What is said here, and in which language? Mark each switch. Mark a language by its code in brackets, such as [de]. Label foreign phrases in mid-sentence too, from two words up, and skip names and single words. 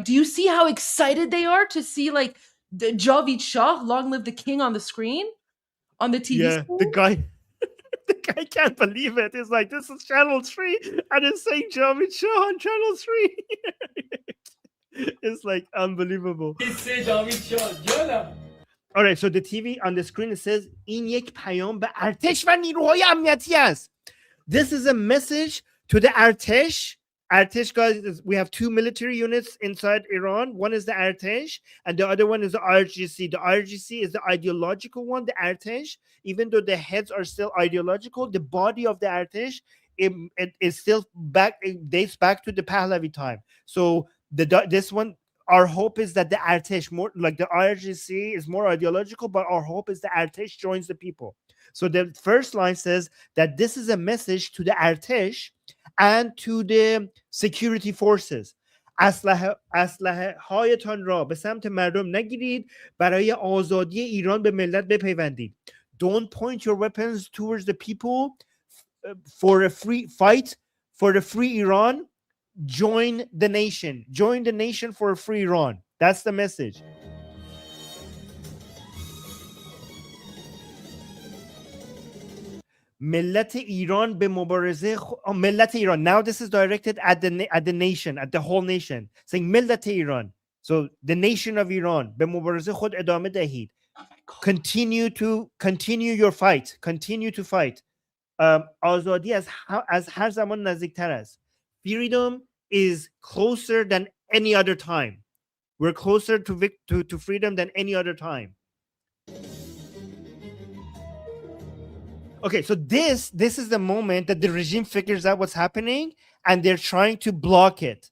[en] Do you see how excited they are to see like the [fa] جاوید شاه, [en] long live the king, on the screen? on the TV Yeah, screen? the guy can't believe it. It's like, this is channel 3 and it's saying [fa] جامید شاه [en] on channel 3. It's like unbelievable. All right, so the TV on the screen, it says [fa] این یک پیام به ارتش و نیروهای امنیتی است. [en] This is a message to the Artesh. Artesh, guys, we have 2 military units inside Iran. One is the Artesh, and the other one is the RGC. The RGC is the ideological one, the Artesh. Even though the heads are still ideological, the body of the Artesh it is still back. It dates back to the Pahlavi time. So this one, our hope is that the Artesh, more like the RGC, is more ideological, but our hope is the Artesh joins the people. So the first line says that this is a message to the Artesh and to the security forces. [fa] اسلحه هایتان را به سمت مردم نگیرید، برای آزادی ایران به ملت بپیوندید. [en] Don't point your weapons towards the people for a free fight for the free Iran. Join the nation. Join the nation for a free Iran. That's the message. [fa] ملت ایران به مبارزه ملت ایران. [en] Now this is directed at the nation, at the whole nation, saying [fa] ملت ایران. [en] So the nation of Iran, [fa] به مبارزه خود ادامه دهید. [en] Continue your fight. Continue to fight. [fa] آزادی از هر زمان نزدیکتر است. [en] Freedom is closer than any other time. We're closer to freedom than any other time. Okay, so this is the moment that the regime figures out what's happening and they're trying to block it.